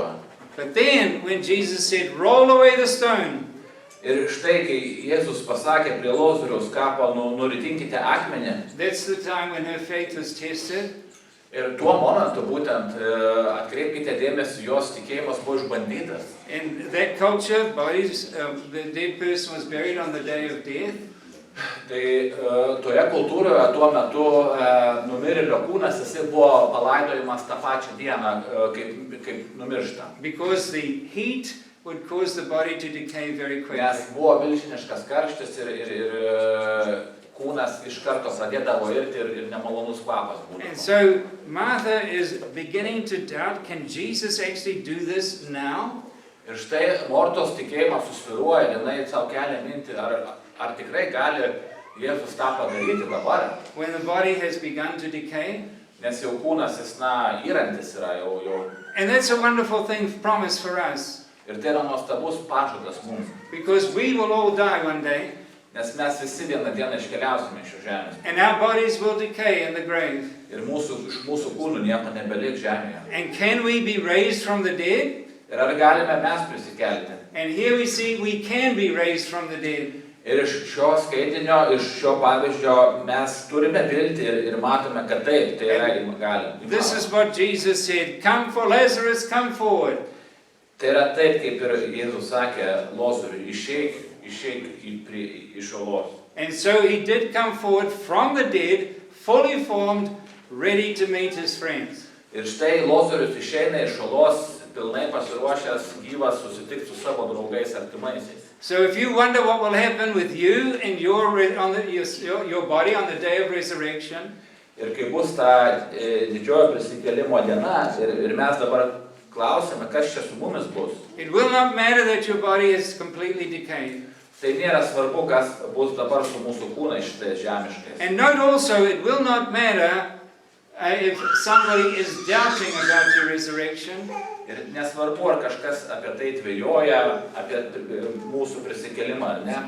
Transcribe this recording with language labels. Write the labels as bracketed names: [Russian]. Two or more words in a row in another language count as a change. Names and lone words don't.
[English] But then, when Jesus said, roll away the stone, [Lithuanian] Ir štai, kai Jėzus pasakė prie Lozoriaus kapo, nuritinkite akmenį. [English] that's the time when her faith was tested. [Lithuanian] Ir tuo momentu būtent atkreipkite dėmesį, jos tikėjimas buvo išbandytas. [English] In that culture, the dead person was buried on the day of death. [Lithuanian] Tai toje kultūroje tuo metu numirėlio kūnas jisai buvo palaidojimas tą pačią dieną, kaip numiršta. [English] Because the heat would cause the body to decay very quickly. [Lithuanian] Nes buvo milžiniškas karštis ir kūnas iš karto pradėdavo irti ir nemalonus kvapas [English] And [Lithuanian] būdavo. [English] so Martha is beginning to doubt, can Jesus actually do this now? [Lithuanian] Ir štai Mortos tikėjimas susviruoja, jinai savo kelia mintį, ar tikrai gali Jėzus tą padaryti dabar, [English] When the body has begun to decay? [Lithuanian] nes jau kūnas jis, įrantis yra jau. [English] And that's a wonderful thing, promise for us. [Lithuanian] Ir tai yra nuostabus pažadas mums, [English] Because we will all die one day, [Lithuanian] nes mes visi vieną dieną iškeliausime iš šios žemės. [English] and our bodies will decay in the grave. [Lithuanian] Ir iš mūsų kūnų nieko nebeliks žemėje. [English] And can we be raised from the dead? [Lithuanian] Ir ar galime mes prisikelti? [English] And here we see we can be raised from the dead. [Lithuanian] Ir iš šio skaitinio, iš šio pavyzdžio mes turime viltį ir matome, kad taip, tai yra galim. [English] This is what Jesus said, come for Lazarus, come forward. [Lithuanian] Tai yra taip, kaip ir Jėzus sakė Lozoriui, išeik iš olos. [English] And so he did come forward from the dead, fully formed, ready to meet his friends. [Lithuanian] Ir štai Lozorius išeina iš olos, pilnai pasiruošęs gyvas susitikti su savo draugais artimaisiais. [English] So if you wonder what will happen with you and your body on the day of resurrection, [Lithuanian] Ir kai bus ta didžiojo prisikėlimo diena, ir mes dabar klausime, kas čia su mumis bus. [English] it will not matter that your body is completely decayed. [Lithuanian] Tai nėra svarbu, kas bus dabar su mūsų kūnais šitais žemiškais. [English] And note also, it will not matter if somebody is doubting about your resurrection, [Lithuanian] Ir nesvarbu, ar kažkas apie tai dvejoja, apie mūsų prisikėlimą ar ne,